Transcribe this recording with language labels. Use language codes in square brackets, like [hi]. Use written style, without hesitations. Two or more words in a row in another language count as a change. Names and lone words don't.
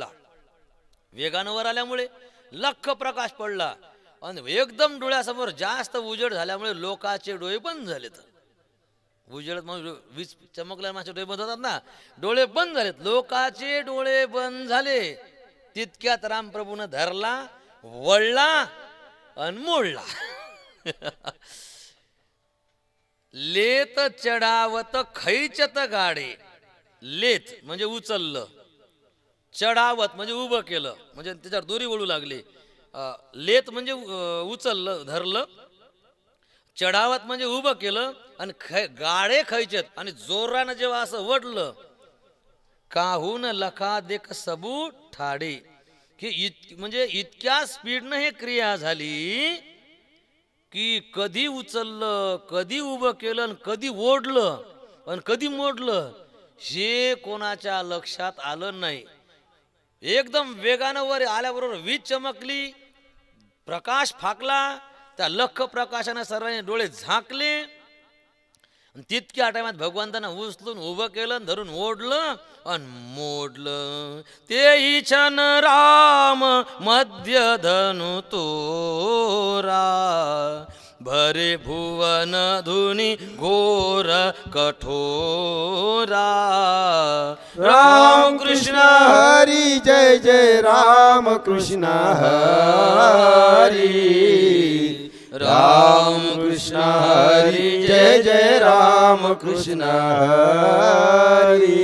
[mr] वेगानं वर आल्यामुळे लख प्रकाश पडला, आणि एकदम डोळ्यासमोर जास्त उजेड झाल्यामुळे लोकांचे डोळे बंद झाले. तर उजेड मग वीज चमकल्या, माझे डोळे बंद होतात ना, डोळे बंद झालेत, लोकांचे डोळे बंद झाले. तितक्यात रामप्रभूनं धरला, वळला आणि मोडला. [awa] लेत चढावत खैचत गाडे, [mr] लेत म्हणजे उचललं, चढावत म्हणजे उभं केलं, म्हणजे त्याच्यावर दोरी वळू लागली. लेत म्हणजे उचललं, धरलं, चढावत म्हणजे उभं केलं, आणि [awa] गाडे खैचत, [mr] आणि जोरानं जेव्हा असं वडलं, [awa] काहून लखा देख सबू ठाडे, [mr] की म्हणजे इतक्या स्पीडनं हे क्रिया झाली की कधी उचललं, कधी उभं केलं, आणि कधी ओढलं आणि कधी मोडलं हे कोणाच्या लक्षात आलं नाही. एकदम वेगानं वर आल्याबरोबर वीज चमकली, प्रकाश फाकला, त्या लख प्रकाशाने सर्वांनी डोळे झाकले. तितक्या टायमात भगवंतानं उचलून उभं केलं, धरून ओढलं आणि मोडलं. [awa] तेही छन राम मध्य धनु तोरा, भरे भुवन धुनी घोर कठोरा. [mr] राम कृष्ण हरी जय जय राम कृष्ण हरी, राम कृष्ण हरी जय जय राम कृष्ण हरी.